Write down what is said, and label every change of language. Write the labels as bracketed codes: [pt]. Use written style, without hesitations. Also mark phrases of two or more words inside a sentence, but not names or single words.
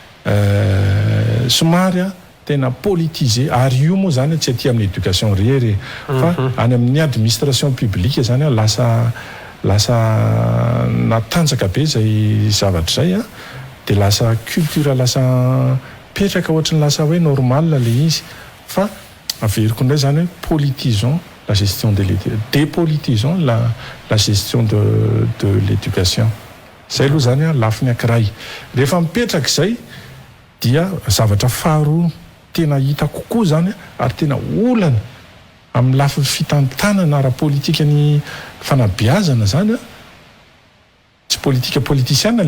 [mg] somary tena politisé ary io moa zany tsy aty amin'ny éducation rery fa any amin'ny [fr] administration publique [mg] zany lasa natanjaka be zay zavatra zay dia lasa culture lasa petraka ohatrany lasa hoe normal le izy fa averiko indray zany hoe [fr] politisons la gestion de dépolitisons la gestion de l'éducation [mg] zay aloha zany lafiny ankiray rehefa mipetraka izay dia zavatra faharoa tena hita kokoa zany ary tena olana amin'ny lafiny fitantanana ara-politika ny fanabeazana zany tsy politika politisiana